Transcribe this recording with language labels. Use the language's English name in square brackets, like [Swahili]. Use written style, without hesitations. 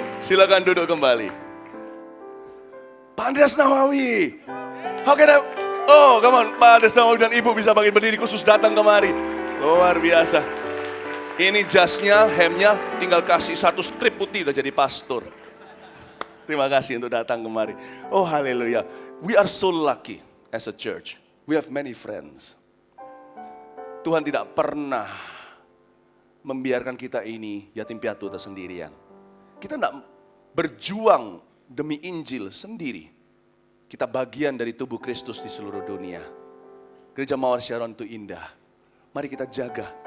[Indonesian] Silakan duduk kembali. Pak Andreas Nawawi. [English] How can I... Oh, come on, [Indonesian] Pak Andreas Nawawi dan Ibu bisa bangkit berdiri khusus datang kemari. Luar biasa. Ini jasnya, hemnya, tinggal kasih satu strip putih udah jadi pastor. Terima kasih untuk datang kemari. Oh, haleluya. [English] We are so lucky as a church. We have many friends. [Indonesian] Tuhan tidak pernah membiarkan kita ini yatim piatu atau sendirian. Kita tidak berjuang demi Injil sendiri. Kita bagian dari tubuh Kristus di seluruh dunia. Gereja Mawar Sharon itu indah. Mari kita jaga.